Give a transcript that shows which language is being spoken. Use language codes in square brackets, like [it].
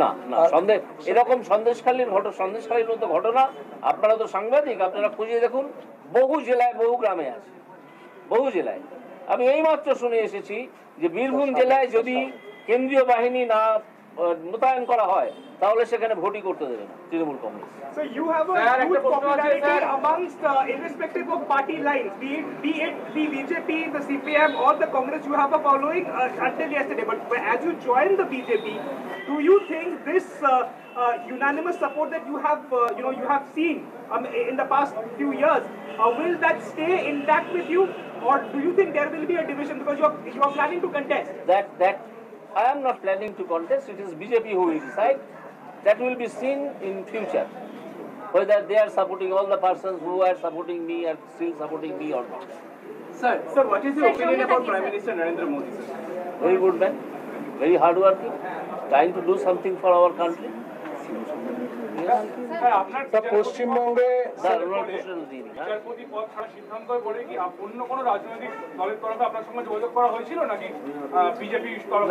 [bn] না এরকম সন্দেশখালীর মতো ঘটনা, আপনারা তো সাংবাদিক, আপনারা খুঁজে দেখুন, বহু জেলায় বহু গ্রামে আছে, বহু জেলায়। আমি এইমাত্র শুনে এসেছি যে বীরভূম জেলায় যদি কেন্দ্রীয় বাহিনী না মোতায়েন করা হয় তাহলে সেখানে ভোটই করতে দেবে না Trinamool Congress. [en] So you have a huge popularity amongst, irrespective of party lines, be it the BJP, the CPM or the Congress, you have a following until yesterday. But as you join the BJP, do you think this unanimous support that you have seen in the past few years, will that stay intact with you, or do you think there will be a division because you are planning to contest? That I am not planning to contest. It is BJP who will decide. That will be seen in future, whether they are supporting, all the persons who are supporting me are still supporting me or not. Sir, what is your opinion about Prime Minister Narendra Modi, sir? Very good man, very hardworking, trying to do something for our country. [bn] পশ্চিমবঙ্গে বিচারপতি পদ ছাড়া সিদ্ধান্ত পরে কি অন্য কোন রাজনৈতিক দলের তরফে আপনার সঙ্গে যোগাযোগ করা হয়েছিল নাকি বিজেপির তরফে?